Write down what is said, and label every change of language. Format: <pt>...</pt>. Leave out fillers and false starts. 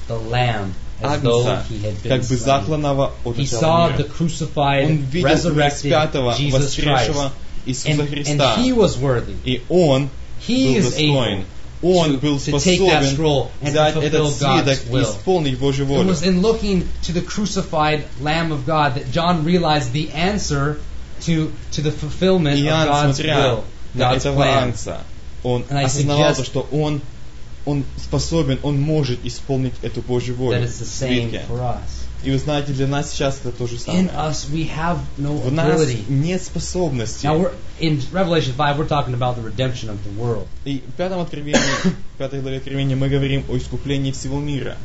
<en>The lamb, as though he had been</en> <ru>как бы закланного от</ru> <en>he saw the crucified,</en> <ru>он видел распятого,</ru> <en>Jesus</en> <ru>воскресшего</ru> <en>Christ.</en> <ru>Иисуса Христа.</ru> <en>And he was worthy.</en> <ru>И он</ru> <en>he</en> <ru>был достоин. Он был способен взять этот свиток и исполнить Божью волю.</ru> <en>It was in looking to the crucified Lamb of God that John realized the answer to the fulfillment of God's will, God's plan.</en> <ru>Он осознавал, что он способен, он может исполнить эту Божью волю.</ru> <en>That is the same for us.</en> <ru>И вы знаете, для нас сейчас это то же самое.</ru> <en>In us we have no</en> <ru>в нас</ru> <en>ability.</en> <ru>Нет способности.</ru> <en>Now we're in Revelation 5, we're talking about the redemption of the world.</en> <ru>И в пятом откровении, в пятой главе откровения мы говорим о искуплении всего мира.</ru>